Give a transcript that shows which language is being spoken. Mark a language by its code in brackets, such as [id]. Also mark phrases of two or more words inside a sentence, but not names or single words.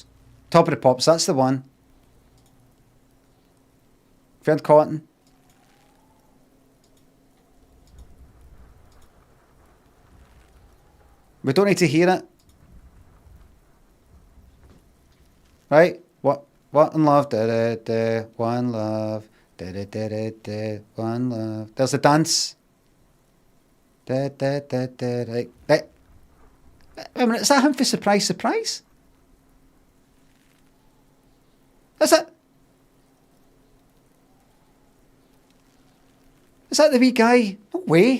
[en] Top of the Pops. That's the one. Friend Cotton. We don't need to hear it. Right? What in love? Da da da. One love. Da da da da da. One love. There's a dance. Da da da da. Right. Wait a minute. Is that him for Surprise Surprise? Is it? Is that the wee guy? No way.